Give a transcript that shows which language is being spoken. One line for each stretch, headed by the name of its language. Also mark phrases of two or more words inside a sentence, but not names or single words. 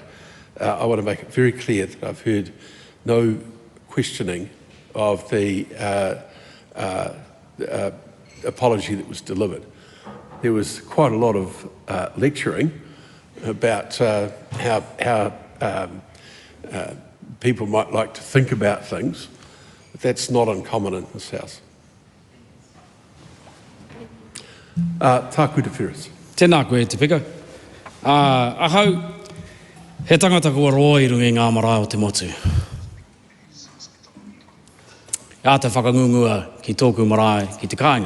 English: I want to make it very clear that I've heard no questioning of the apology that was delivered. There was quite a lot of lecturing about how people might like to think about things, but that's not uncommon in this House.
Māori: Tākuta Ferris. Tēnā koe te pika. Ahau, he tangata kua roa i rungi ngā marae o te motu. Ia te whakangungua ki tōku marae ki te kāinga.